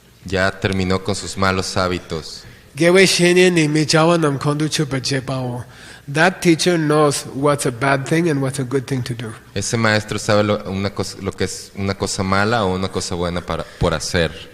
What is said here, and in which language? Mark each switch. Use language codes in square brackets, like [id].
[es] ya terminó con sus malos hábitos. [bo] Gewe Shenye ni michawa nam kondu chupa jepao. [en] That teacher knows what's a bad thing and what's a good thing to do. [es] Ese maestro sabe lo que es una cosa mala o una cosa buena por hacer.